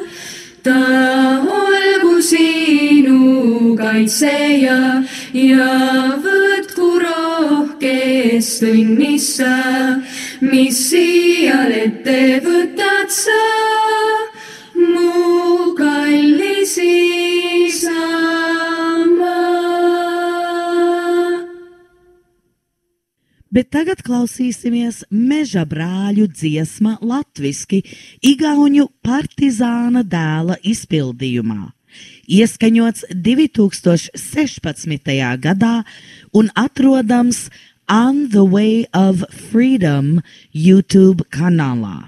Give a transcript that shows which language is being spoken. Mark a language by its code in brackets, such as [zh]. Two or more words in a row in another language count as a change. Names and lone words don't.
[et] Ta olgu sinu kaitseja ja võtku rohkest õnnissa, mis iial ette võtad sa, mu kallis isamaa. [lv] Bet tagad klausīsimies Meža brāļu dziesma latviski igauņu partizāna dēla izpildījumā. Ieskaņots 2016. gadā un atrodams On the Way of Freedom YouTube kanālā.